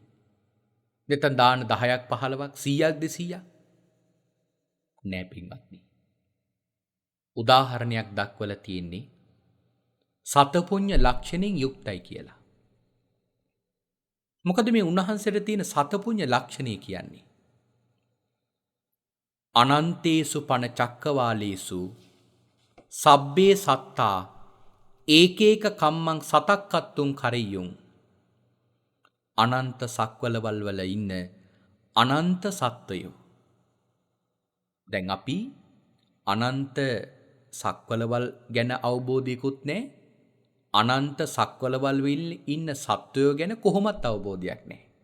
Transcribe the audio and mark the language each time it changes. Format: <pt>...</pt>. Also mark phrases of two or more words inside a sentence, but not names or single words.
<si>නැත්නම් දාන 10ක් 15ක් 100ක් 200ක් නෑ පින්වත්නි. උදාහරණයක් දක්වලා තියෙන්නේ සතපුඤ්ඤ ලක්ෂණෙන් යුක්තයි කියලා. මොකද මේ උන්වහන්සේට තියෙන සතපුඤ්ඤ ලක්ෂණය කියන්නේ</si> <pi>අනන්තේසු පන චක්කවාලේසු සබ්බේ සත්තා ඒකේක කම්මං සතක්කත්තුං කරෙය්‍යුං.</pi> <si>අනන්ත සක්වලවල් වල ඉන්න අනන්ත සත්වයෝ. දැන් අපි අනන්ත සක්වලවල් ගැන අවබෝධයකුත් නැහැ. අනන්ත සක්වලවල් වල ඉන්න සත්වයෝ ගැන කොහොමත් අවබෝධයක් නැහැ.</si>